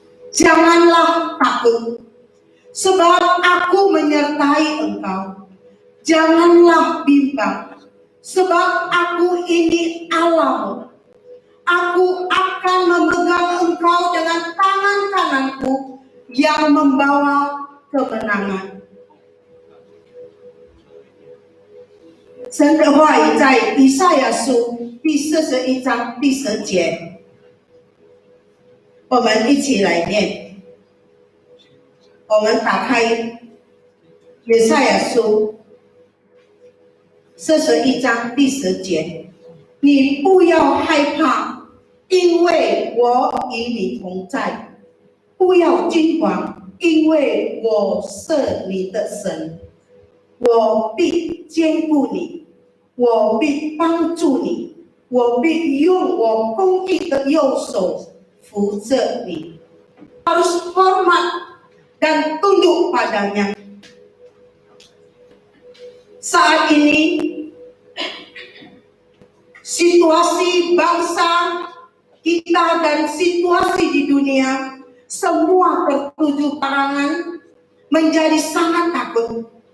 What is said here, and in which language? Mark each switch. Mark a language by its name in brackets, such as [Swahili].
[Indonesian] Janganlah takut, sebab aku menyertai engkau. Janganlah bimbang, sebab aku ini Allahmu. Aku akan memegang engkau dengan tangan kananku yang membawa kemenangan. [Chinese] 神的话语在以赛亚书第41章第10节，我们一起来念。我们打开以赛亚书41章第10节，你不要害怕，因为我与你同在；不要惊慌，因为我是你的神，我必坚固你，我必帮助你，我必用我公义的右手扶着你。 [Indonesian] Harus hormat dan tunduk padanya. Saat ini situasi bangsa kita dan situasi di dunia semua tertuju karangan menjadi sangat takut.